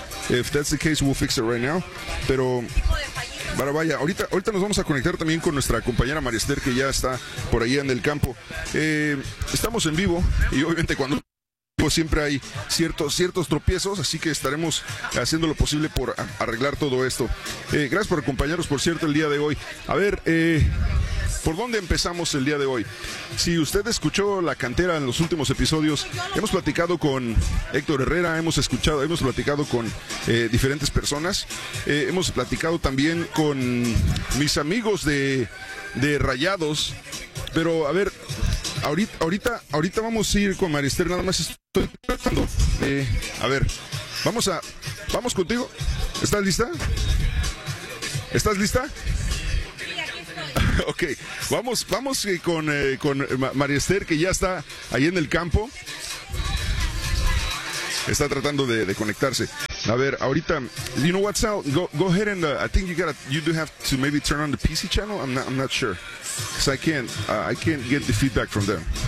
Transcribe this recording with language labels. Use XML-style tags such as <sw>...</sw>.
<en>If that's the case, we'll fix it right now.</en> <es>Pero, para vaya, ahorita nos vamos a conectar también con nuestra compañera Marister, que ya está por ahí en el campo. Estamos en vivo, y obviamente cuando pues siempre hay ciertos tropiezos, así que estaremos haciendo lo posible por arreglar todo esto. Gracias por acompañarnos, por cierto, el día de hoy. A ver, ¿por dónde empezamos el día de hoy? Si usted escuchó la Cantera en los últimos episodios, hemos platicado con Héctor Herrera, hemos platicado con diferentes personas, hemos platicado también con mis amigos de Rayados. Pero a ver, ahorita vamos a ir con Marister, nada más estoy tratando. A ver, vamos contigo. ¿Estás lista? ¿Estás lista? Ok, vamos con Marister, que ya está ahí en el campo. Está tratando de conectarse. A ver, ahorita,</es> <en>you know what, Sal, go ahead and I think you do have to maybe turn on the PC channel. I'm not sure, because I can't get the feedback from them.</en>